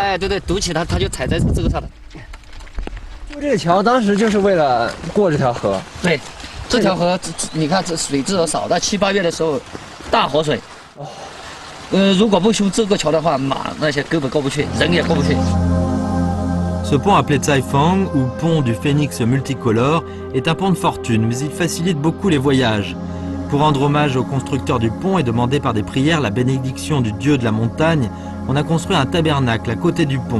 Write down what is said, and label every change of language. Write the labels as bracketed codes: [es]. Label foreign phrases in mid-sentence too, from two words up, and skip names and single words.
[zh] 哎，对对，堵起他就踩在这个上头。就这个桥当时就是为了过这条河。对，这条河你看这水至少少到7、8月的时候，大活水。哦。如果不修这个桥的话，马那些根本过不去，人也过不去。 [fr] Ce pont appelé Tsaifang, ou pont du phénix multicolore, est un pont de fortune, mais il facilite beaucoup les voyages. Pour rendre hommage au constructeur du pont et demander par des prières la bénédiction du dieu de la montagne, on a construit un tabernacle à côté du pont.